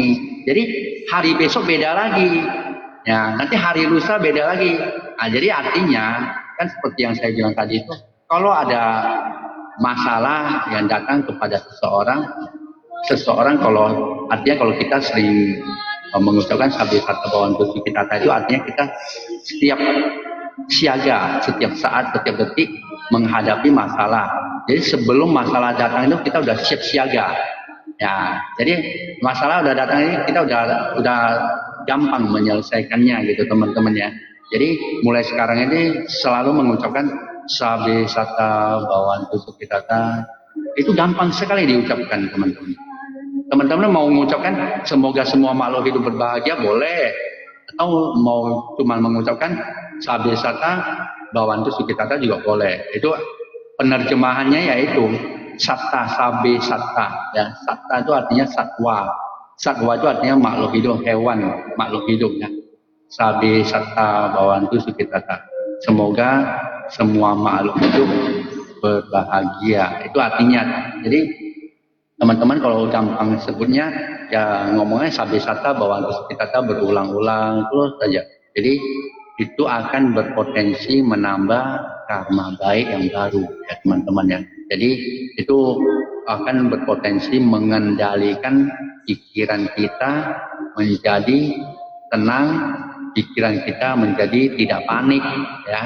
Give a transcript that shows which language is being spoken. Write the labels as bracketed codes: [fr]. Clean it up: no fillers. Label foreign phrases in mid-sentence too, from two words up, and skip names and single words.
[id] Jadi hari besok beda lagi ya, nanti hari lusa beda lagi. Nah, jadi artinya kan seperti yang saya bilang tadi itu, kalau ada masalah yang datang kepada seseorang kalau kita sering mengucapkan [pi] sabda sata bhavantu sukhitata [id] itu artinya kita setiap siaga, setiap saat, setiap detik menghadapi masalah. Jadi sebelum masalah datang itu kita udah siap siaga. Ya, jadi masalah udah datang ini kita udah gampang menyelesaikannya gitu teman-teman ya. Jadi mulai sekarang ini selalu mengucapkan [pi] sabda sata bhavantu sukhitata, [id] itu gampang sekali diucapkan teman-teman. Teman-teman mau mengucapkan semoga semua makhluk hidup berbahagia boleh, atau mau cuma mengucapkan [pi] sabda sata bhavantu sukhitata [id] juga boleh. Itu penerjemahannya yaitu satta, [pi] sabe satta [id] ya. Satta itu artinya satwa. Satwa itu artinya makhluk hidup, hewan, makhluk hidup ya. [pi] Sabe satta bhavantu sukhitata, [id] semoga semua makhluk hidup berbahagia. Itu artinya. Jadi teman-teman kalau gampang sebutnya ya ngomongnya [pi] sabe satta bhavantu sukhitata [id] berulang-ulang terus saja. Jadi itu akan berpotensi menambah karma baik yang baru ya teman-teman ya. Jadi itu akan berpotensi mengendalikan pikiran kita menjadi tenang, pikiran kita menjadi tidak panik ya.